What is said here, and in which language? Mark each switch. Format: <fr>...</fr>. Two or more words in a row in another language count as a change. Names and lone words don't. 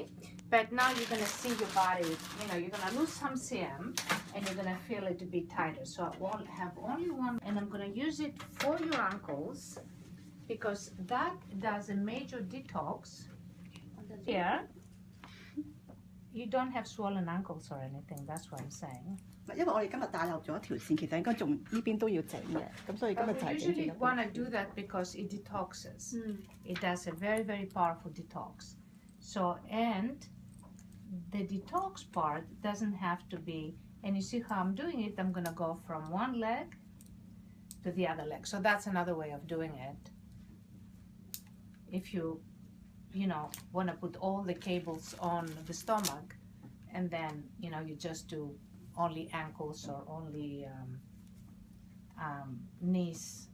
<en>But now you're going to see your body, you know, you're going to lose some CM and you're going to feel it to be tighter. So I will have only one, and I'm going to use it for your ankles because that does a major detox. Here, you don't have swollen ankles or anything, that's what I'm saying.</en> <yue>因為我哋今日打漏咗一條線，其實應該仲呢邊都要整嘅，咁所以今日就</yue> <en>We</en> <yue>係整住</yue> <en>usually</en> <yue>一邊。</yue> <en>want to do that because it detoxes. It does a very, very powerful detox. So, and the detox part doesn't have to be, and you see how I'm doing it, I'm going to go from one leg to the other leg. So that's another way of doing it. If you want to put all the cables on the stomach, and then, you just do only ankles or only knees.</en>